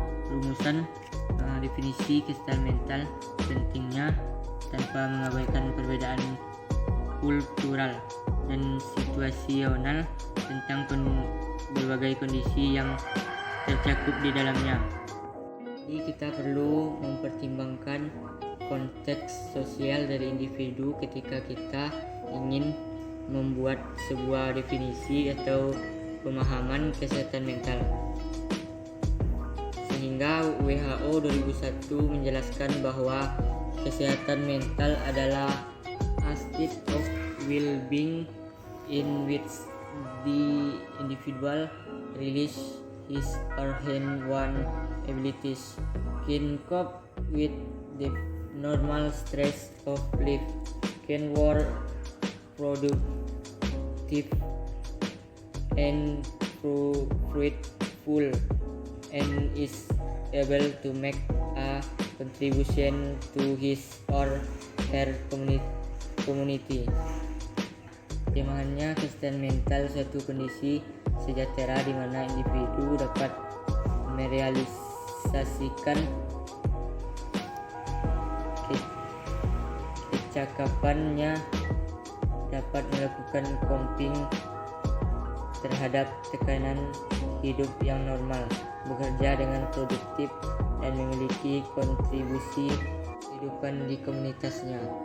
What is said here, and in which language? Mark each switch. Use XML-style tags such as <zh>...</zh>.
<id>Rumusan definisi kesehatan mental pentingnya tanpa mengabaikan perbedaan kultural dan situasional tentang berbagai kondisi yang tercakup di dalamnya. Jadi kita perlu mempertimbangkan konteks sosial dari individu ketika kita ingin membuat sebuah definisi atau pemahaman kesehatan mental. Sehingga WHO 2001 menjelaskan bahwa kesehatan mental adalah</id> <en>a state of well-being in which the individual release his or her own abilities, can cope with the normal stress of life, can work productive and fruitful, and is able to make a contribution to his or her community.</en> <id>Terjemahannya, kesehatan mental suatu kondisi sejahtera di mana individu dapat merealisasikan kecakapannya dapat melakukan coping terhadap tekanan hidup yang normal, bekerja dengan produktif, dan memiliki kontribusi kehidupan di komunitasnya.</id>